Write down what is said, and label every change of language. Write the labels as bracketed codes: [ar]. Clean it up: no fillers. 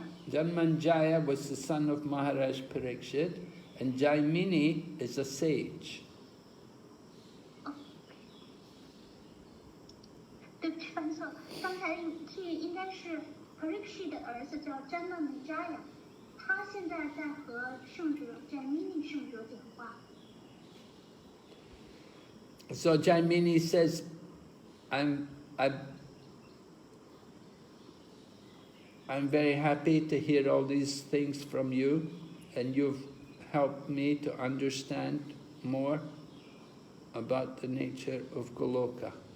[en] Janmanjaya was the son of Maharaj Parikshit, and Jaimini is a sage. [zh] 对不起，翻错，刚才是应该是 Parikshit 的儿子叫 Janmanjaya， 他现在在和圣者 Jaimini 圣者讲话。 [en] So Jaimini says, I'm very happy to hear all these things from you, and you've helped me to understand more about the nature of Goloka.